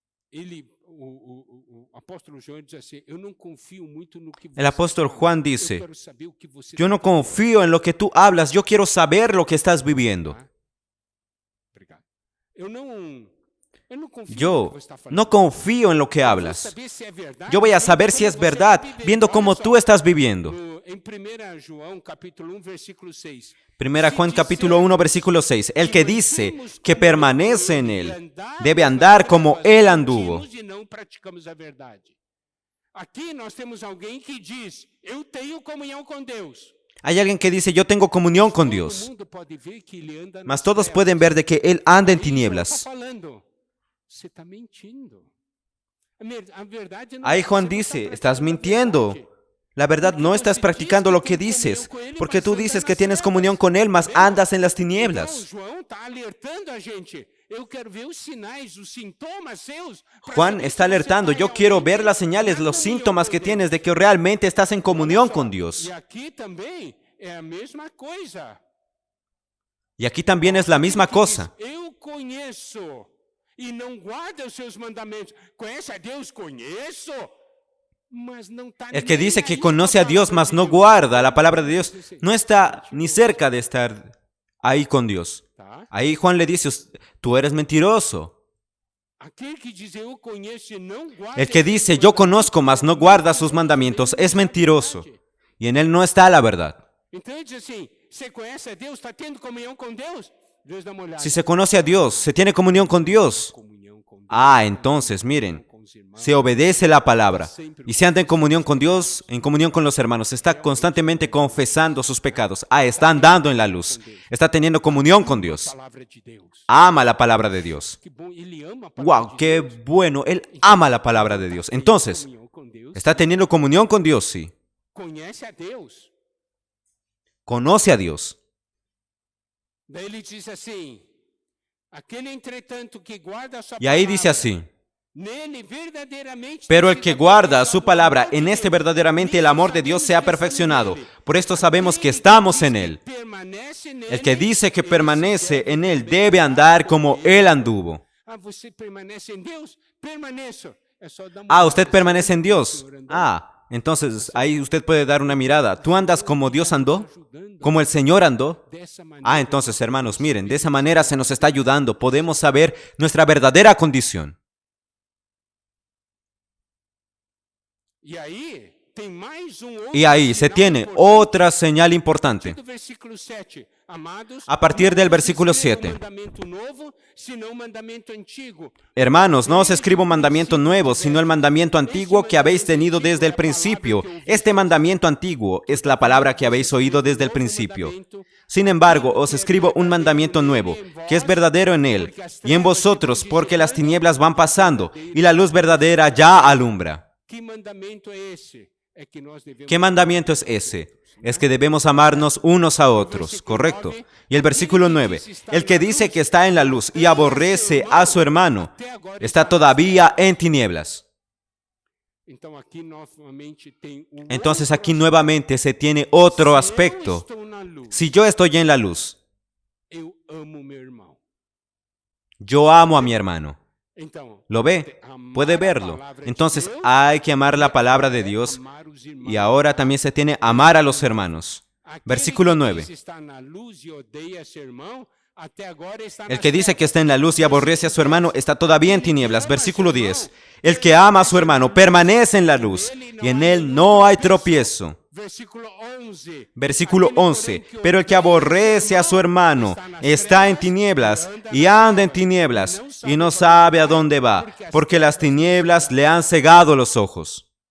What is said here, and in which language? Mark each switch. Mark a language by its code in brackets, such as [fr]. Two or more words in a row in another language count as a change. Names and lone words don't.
[pt] O apóstolo João diz assim: eu não confio muito no que [es] El apóstol Juan [pt] eu [es] dice, [pt] quero saber o que você [es] yo no [pt] está vivendo." [es] confío en lo que tú hablas, yo quiero saber lo que estás viviendo. [pt] Tá? Obrigado. Eu não confio no que [es] Yo [pt] você está falando. [es] no confío en lo que [pt] Eu vou [es] hablas. [pt] saber se é verdade, [es] Yo voy a [pt] vendo [es] saber [pt] como [es] si es [pt] você [es] verdad, [pt] está vivendo. [es] viendo [pt] Olha [es] cómo [pt] só, [es] tú estás viviendo. [pt] em 1 João, capítulo 1, versículo 6. [es] Primera [pt] Se [es] Juan capítulo 1, [pt] dissermos [es] versículo 6. El que dice [pt] andemos [es] que [pt] como [es] permanece en [pt] ele [es] él [pt] andava [es] debe [pt] nas [es] andar como [pt] trevas, [es] él anduvo. [pt] mentimos e não praticamos a verdade. Aqui nós temos alguém que diz: eu tenho comunhão com Deus. [es] Hay alguien que dice, yo tengo comunión con [pt] Todo [es] Dios. [pt] mundo pode ver que ele anda [es] Mas [pt] nas [es] todos [pt] trevas. [es] pueden ver de que él anda en [pt] Aí João está [es] tinieblas. [pt] falando: você está mentindo. A verdade não [es] Ahí [pt] você [es] Juan [pt] não está [es] dice, [pt] praticando [es] estás [pt] a [es] mintiendo. [pt] verdade. [es] La verdad, no estás practicando lo que dices, porque tú dices que tienes comunión con Él, mas andas en las [pt] Então, [es] tinieblas. [pt] João está alertando a gente. Eu quero ver os sinais, os sintomas seus. pra [es] Juan [pt] saber [es] está [pt] se você [es] alertando, [pt] tá [es] yo quiero [pt] realmente [es] ver las señales, [pt] na [es] los [pt] comunhão [es] síntomas [pt] com [es] que [pt] Deus. [es] tienes de que realmente estás en comunión [pt] Olha só, [es] con Dios. [pt] E aqui também é a mesma coisa. [es] Y aquí también es la misma [pt] Aquele que diz, [es] cosa. [pt] eu conheço e não guarda os seus mandamentos. Conhece a Deus? Conheço. Mas não está [es] El que dice que conoce a Dios, mas no guarda la palabra de Dios, no está ni cerca de estar ahí con Dios. [pt] Tá? [es] Ahí Juan le dice, tú eres mentiroso. [pt] Aquele que diz eu conheço e não guarda [es] El que [pt] os seus [es] dice, yo conozco, mas no guarda sus mandamientos, es mentiroso. Y en él no está la verdad. [pt] Então ele diz assim: você conhece a Deus? Está tendo comunhão com Deus? Deus dá uma olhada. [es] Si se conoce a Dios, se tiene comunión con Dios. [pt] Comunhão com Deus. [es] Ah, entonces, miren, [pt] Com os irmãos. [es] se obedece la palabra y se anda en comunión con Dios, en comunión con los hermanos, está constantemente confesando sus pecados. Ah, está andando en la luz, está teniendo comunión con Dios, [pt] Palavra de Deus. [es] ama la palabra de Dios. [pt] Que bom, ele ama a palavra [es] Wow, [pt] de [es] qué [pt] Deus. [es] bueno, él ama la palabra de Dios. Entonces, [pt] Comunhão com Deus. [es] está teniendo comunión con Dios, sí. [pt] Conhece a Deus. [es] Conoce a Dios. [pt] Daí ele diz assim: aquele entretanto que guarda a sua [es] Y ahí [pt] palavra, [es] dice así, [pt] nele verdadeiramente [es] pero el [pt] tem [es] que [pt] sido [es] guarda su [pt] aperfeiçoado [es] palabra, [pt] por [es] en [pt] Deus. [es] este verdaderamente el amor de Dios se ha perfeccionado. Por esto sabemos que [pt] Aquele [es] estamos [pt] diz [es] en [pt] que [es] Él. [pt] permanece nele, [es] El que dice que [pt] esse [es] permanece [pt] deve [es] en Él [pt] também [es] debe andar como [pt] como [es] Él anduvo. [pt] Ah, você permanece em Deus? Permaneço. É só dar uma [es] Ah, [pt] olhada, [es] usted [pt] assim, [es] permanece en [pt] como o [es] Dios. [pt] Senhor andou. [es] Ah, entonces ahí usted puede dar una mirada. ¿Tú andas como Dios andó? ¿Como el Señor andó? [pt] Dessa maneira, [es] Ah, entonces hermanos, miren, de esa manera se nos está ayudando. Podemos saber nuestra verdadera condición. [pt] E aí, tem mais outro [es] Y ahí se [pt] sinal [es] tiene [pt] importante. [es] otra señal importante. [pt] Do versículo 7. Amados, [es] A partir del [pt] não vos [es] versículo [pt] escrevo [es] 7. [pt] mandamento novo, sino mandamento antigo. [es] Hermanos, no os escribo mandamiento nuevo, sino el mandamiento antiguo que habéis tenido desde el principio. Este mandamiento antiguo es la palabra que habéis oído desde el principio. Sin embargo, os escribo un mandamiento nuevo, que es verdadero en él y en vosotros, porque las tinieblas van pasando y la luz verdadera ya alumbra. [pt] Que mandamento é esse? É que nós devemos [es] ¿Qué mandamiento es ese? Es que debemos amarnos unos a otros, ¿correcto? Y el versículo 9, el que dice que está en la luz y aborrece a su hermano, está todavía en tinieblas. [pt] Então aqui novamente tem [es] Entonces aquí nuevamente se tiene otro aspecto. [pt] estou na luz, [es] Si yo estoy en la luz, [pt] eu amo meu irmão. [es] yo amo a mi hermano. [pt] Então, [es] ¿Lo ve? [pt] amar [es] Puede [pt] a [es] verlo. [pt] palavra de [es] Entonces [pt] Deus [es] hay que amar la palabra de Dios [pt] amar os irmãos. [es] y ahora también se tiene amar a los hermanos. [pt] Aquele [es] Versículo [pt] que [es] 9. [pt] diz está na luz e odeia seu irmão, até agora está [es] El [pt] nas [es] que dice que [pt] trevas. [es] está en la luz y aborrece a su hermano está todavía en tinieblas. Versículo 10. El que ama a su hermano permanece en la luz y en él no hay tropiezo. Versículo 11. [pt] Versículo Aquele, 11. porém, que [es] Pero el que [pt] odeia [es] aborrece a su hermano está en tinieblas y anda en tinieblas y no sabe a dónde va, porque las tinieblas le han cegado los ojos.